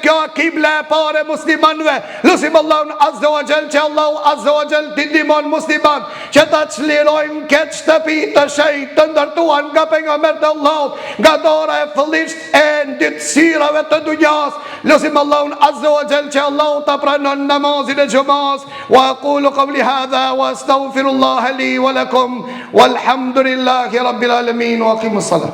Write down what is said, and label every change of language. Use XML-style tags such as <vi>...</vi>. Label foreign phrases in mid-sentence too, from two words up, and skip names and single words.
<sq>Kjo kibla e parë e muslimanëve. Lutim Allahun</sq> <ar>عز وجل</ar> <sq>që Allahu</sq> <ar>عز وجل</ar> <sq>t'i ndihmon musliman që ta çlirojmë këtë shtëpi të shenjtë të ndërtuar nga pejgamberi Allahut, nga dora e fëllisht e ndërtësirave të dunjas. Lutim Allahun</sq> <ar>عز وجل</ar> <sq>që Allahu ta pranon namazin e xumas.</sq> <ar>وأقول قولي هذا وأستغفر الله لي ولكم والحمد لله رب العالمين وأقيموا الصلاة.</ar>